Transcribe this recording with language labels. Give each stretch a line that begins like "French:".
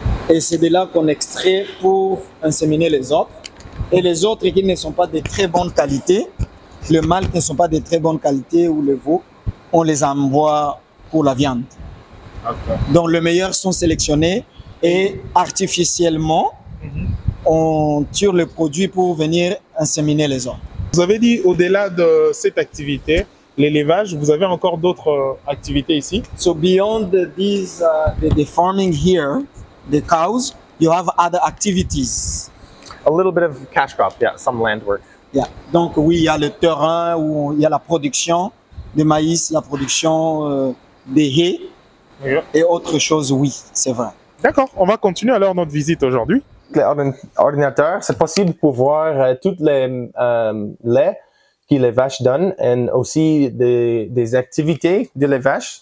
French: Et c'est de là qu'on extrait pour inséminer les autres. Et les autres qui ne sont pas de très bonne qualité, le mâle qui ne sont pas de très bonne qualité ou le veau, on les envoie pour la viande. Okay. Donc les meilleurs sont sélectionnés et artificiellement, on tire le produit pour venir inséminer les autres. Vous avez dit au-delà de cette activité, l'élevage, vous avez encore d'autres activités ici?
English: So beyond the farming here, the cows, you have other activities. A little bit of cash crop, yeah, some land work. Yeah.
French: Donc oui, il y a le terrain où il y a la production de maïs, la production des haies et autre chose, oui, c'est vrai. D'accord, on va continuer alors notre visite aujourd'hui. L'ordinateur, c'est possible pour voir toutes les laits que les vaches donnent et aussi des activités de les vaches.